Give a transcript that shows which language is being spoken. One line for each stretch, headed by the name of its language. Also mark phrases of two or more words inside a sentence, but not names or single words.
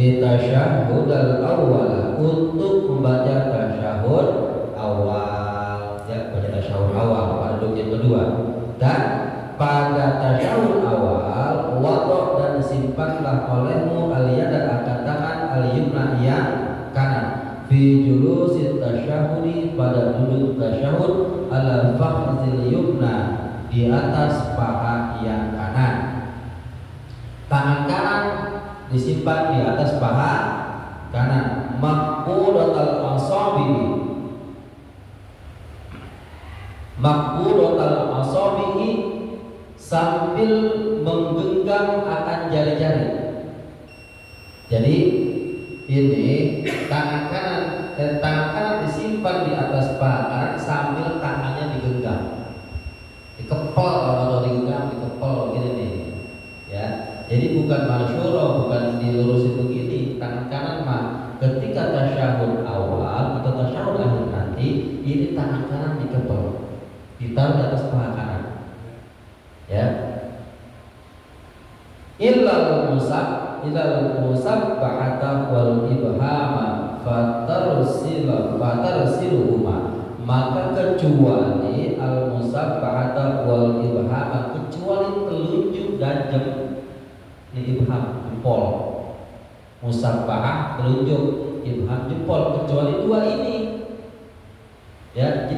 Arabic: للتشهد الأول,
Indonesian: untuk membaca tasyahud awal, ya, baca tasyahud awal pada duduk yang kedua. Dan pada tasyahud awal wadok dan simpanlah olehmu al-yada akan tangan al-yumna yang kanan
Arabic: في جلوس التشهد,
Indonesian: pada duduk tasyahud
Arabic: على فخذ اليمنى,
Indonesian: di atas paha yang kanan. Tangan kanan disimpan di atas paha kanan.
Arabic: مقبوضة الأصابع مقبوضة الأصابع,
Indonesian: sambil menggenggam akan jari-jari. Jadi ini tangan kanan disimpan di atas paha kanan sambil tangannya digenggam, dikepel, kalau digenggam dikepel begini nih, ya. Jadi bukan masyhur, bukan dilurusin begini. Tangan kanan mah ketika tasyahud awal atau tasyahud akhir nanti, ini tangan kanan dikepel, ditaruh di atas paha kanan, ya.
Arabic: إلا المسبحة والإبهام فترسلهما,
Indonesian: maka kecuali
Arabic: المسبحة والإبهام,
Indonesian: kecuali telunjuk dan ini ibham, jempol. Musabbahah telunjuk, ibham jempol, kecuali dua ini, ya.